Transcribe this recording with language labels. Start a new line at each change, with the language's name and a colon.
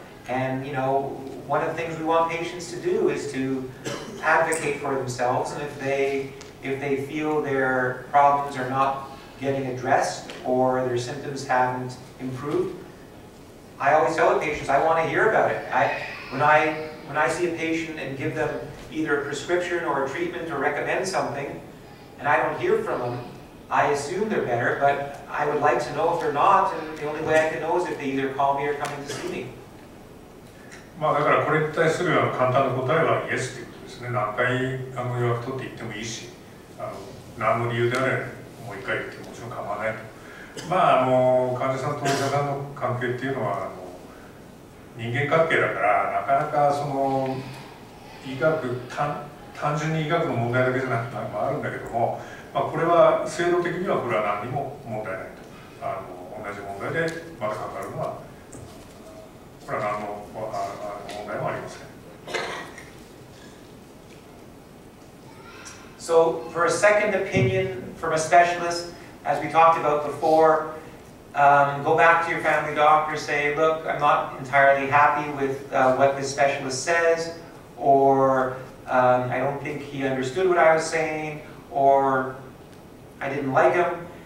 English: And you know, one of the things we want patients to do is to advocate for themselves, and if they feel their problems are not getting addressed or their symptoms haven't improved, I always tell the patients I want to hear about it. When I see a patient and give them either a prescription or a treatment or recommend something, and I don't hear from them, I assume they're better, but I would like to know if they're not, and the only way I can know is if they either call me or come in to see me.
Japanese: まあだからこれに対する簡単な答えはイエスということですね。何回予約取っていってもいいし、何の理由であれもう一回言ってもちろん構わないと。患者さんとお医者さんの関係っていうのは人間関係だから、なかなかその医学単純に医学の問題だけじゃなくてあるんだけども、これは制度的にはこれは何にも問題ないと。同じ問題でまだかかるのはこれは何の問題もありません。
English: So for a second opinion from a specialist, as we talked about before, go back to your family doctor, say, look, I'm not entirely happy with what this specialist says, or I don't think he understood what I was saying, or I didn't like him.